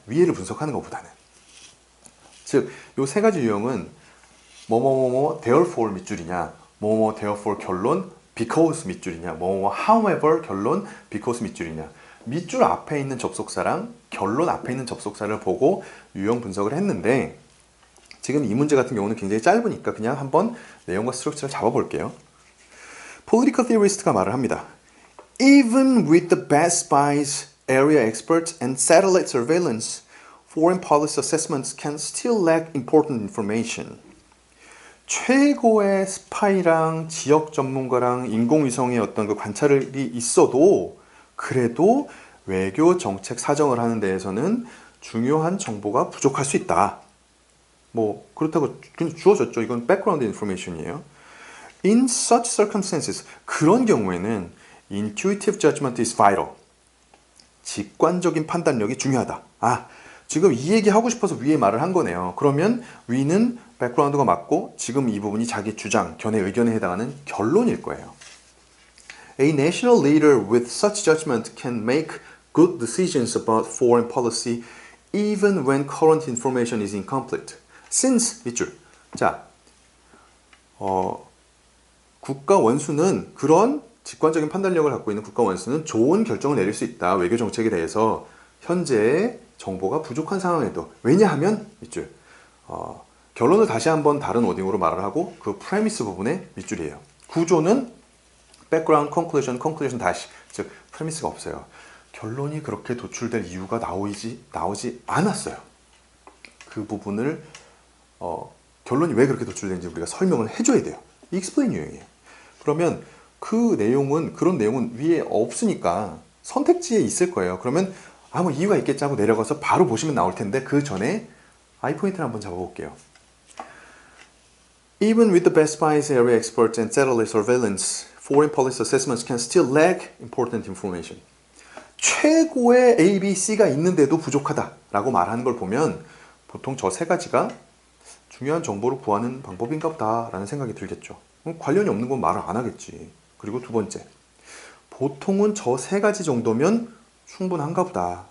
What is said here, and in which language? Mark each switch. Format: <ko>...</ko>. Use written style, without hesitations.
<ko>위에를 분석하는 것보다는. 즉, 요 세 가지 유형은 뭐뭐뭐뭐 therefore 밑줄이냐, 뭐뭐 therefore 결론 because 밑줄이냐, 뭐뭐 however 결론 because 밑줄이냐. 밑줄 앞에 있는 접속사랑 결론 앞에 있는 접속사를 보고 유형 분석을 했는데 지금 이 문제 같은 경우는 굉장히 짧으니까 그냥 한번 내용과 스트럭처를 잡아볼게요. Political theorist가 말을 합니다.</ko> <en>Even with the best spies, area experts, and satellite surveillance, foreign policy assessments can still lack important information.</en> <ko>최고의 스파이랑 지역 전문가랑 인공위성의 어떤 그 관찰이 있어도 그래도 외교 정책 사정을 하는 데에서는 중요한 정보가 부족할 수 있다. 뭐 그렇다고 주어졌죠. 이건 background information이에요.</ko> <en>In such circumstances,</en> <ko>그런 경우에는</ko> <en>intuitive judgment is vital.</en> <ko>직관적인 판단력이 중요하다. 지금 이 얘기 하고 싶어서 위에 말을 한 거네요. 그러면 위는 백그라운드가 맞고 지금 이 부분이 자기 주장, 견해, 의견에 해당하는 결론일 거예요.</ko> <en>A national leader with such judgment can make good decisions about foreign policy even when current information is incomplete.</en> <ko>Since 밑줄. 자, 국가 원수는 그런 직관적인 판단력을 갖고 있는 국가 원수는 좋은 결정을 내릴 수 있다. 외교 정책에 대해서 현재의 정보가 부족한 상황에도. 왜냐하면 밑줄. 결론을 다시 한번 다른 워딩으로 말을 하고 그 프레미스 부분의 밑줄이에요. 구조는 background, conclusion 다시. 즉 프레미스가 없어요. 결론이 그렇게 도출될 이유가 나오지 않았어요. 그 부분을 결론이 왜 그렇게 도출되는지 우리가 설명을 해줘야 돼요. explain 유형이에요. 그러면 그런 내용은 위에 없으니까 선택지에 있을 거예요. 그러면 뭐 이유가 있겠지 하고 내려가서 바로 보시면 나올 텐데 그 전에 아이포인트를 한번 잡아볼게요.</ko> <en>Even with the best spies, area experts, and satellite surveillance, foreign policy assessments can still lack important information.</en> <ko>최고의 A, B, C가 있는데도 부족하다라고 말하는 걸 보면 보통 저 세 가지가 중요한 정보를 구하는 방법인가 보다라는 생각이 들겠죠. 관련이 없는 건 말을 안 하겠지. 그리고 두 번째, 보통은 저 세 가지 정도면 충분한가 보다.</ko>